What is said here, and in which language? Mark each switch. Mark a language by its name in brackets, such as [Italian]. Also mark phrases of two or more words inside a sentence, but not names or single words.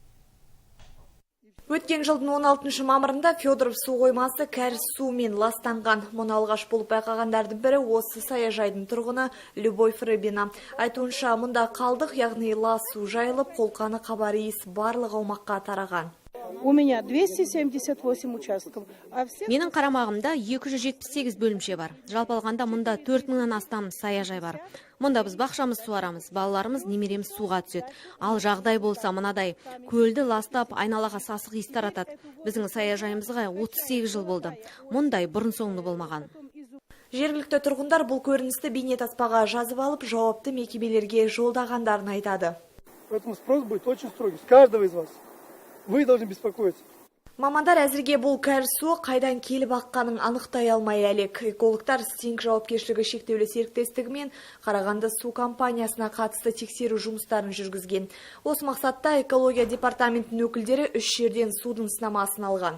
[Kazakh] Өткен жылдың 16 мамырында Федоров су қоймасы кәріз суымен ластанған. Мұны алғаш болып байқағандардың бірі осы саяжайдың тұрғыны Любовь Рыбина. Айтуынша, мұнда қалдық, яғни лас су жайылып, қолқаны қабар иіс барлық аумаққа тараған. [Russian] У меня 278 участков. [Kazakh] Менің қарамағымда 278 бөлімше бар. Жалпы алғанда мұнда 4000-нан астам саяжай бар. Мұнда біз бақшамыз суарамыз, балаларымыз, немереміз суға түседі. Ал жағдай болса мынадай, көлді ластап, айналаға сасық иіс таратады. Біздің саяжайымызға 38 жыл болды. Мұндай бұрын-соңды болмаған. Жергілікті тұрғындар бұл көріністі бейнетаспаға жазып алып, жауапты мекемелерге жолдағандарын айтады. [Russian] Поэтому спрос будет очень строгий с каждого из вас. Вы должны беспокоиться. [Kazakh] Мамандар әзірге бұл кәріз суы қайдан келіп аққанын анықтай алмай әлек. Экологтар Стинг жауапкершілігі шектеулі серіктестігімен Қарағанды су компаниясына қатысты тексеру жұмыстарын жүргізген. Осы мақсатта экология департаментінің өкілдері 3 жерден судың сынамасын алған.